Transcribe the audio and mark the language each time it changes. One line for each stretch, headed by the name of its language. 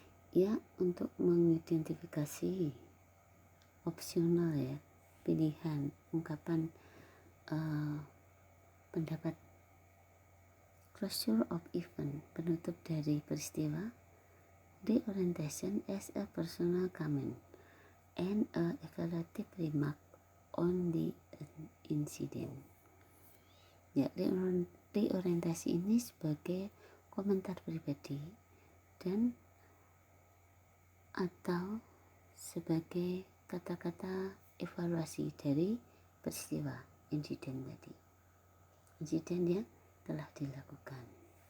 Indonesian: Ya, untuk mengidentifikasi opsional, ya, pilihan, ungkapan, pendapat.
English: Closure of event,
Indonesian: penutup dari peristiwa.
English: Reorientation as a personal comment and a evaluative remark on the incident.
Indonesian: Ya, reorientasi ini sebagai komentar pribadi dan atau sebagai kata-kata evaluasi dari peristiwa insiden tadi, insiden yang telah dilakukan.